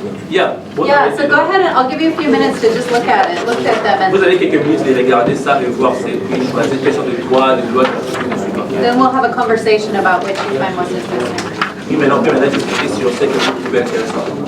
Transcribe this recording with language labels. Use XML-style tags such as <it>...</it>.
<en>Yeah, so go ahead and I'll give you a few minutes to just look at it, look at them.</en> <fr>Vous avez quelques minutes de regarder ça et voir, c'est choisir quels sont les droits, les lois que vous suivez.</fr> <en>Then we'll have a conversation about which you find most interesting.</en> <fr>Et maintenant, on peut maintenant discuter sur ce que vous trouvez intéressant.</fr>